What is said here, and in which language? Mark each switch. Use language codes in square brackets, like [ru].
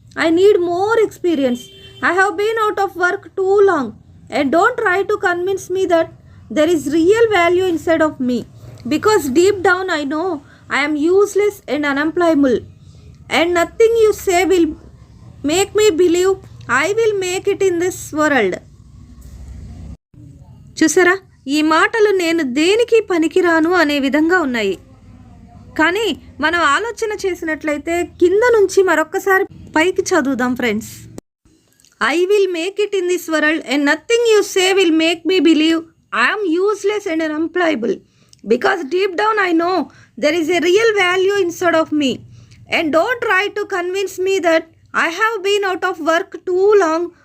[en] I need more experience. I have been out of work too long, and don't try to convince me that there is real value inside of me, because deep down I know I am useless and unemployable, and nothing you say will make me believe I will make it in this world. [te] చూసారా, ఈ మాటలు నేను దేనికి పనికిరాను అనే విధంగా ఉన్నాయి. కానీ మనం ఆలోచన చేసినట్లయితే కింద నుంచి మరొక్కసారి పైకి చదువుదాం friends. [en] I will make it in this world, and nothing you say will make me believe I am useless and unemployable, because deep down I know there is a real value inside of me, and don't try to convince me that I have been out of work too long.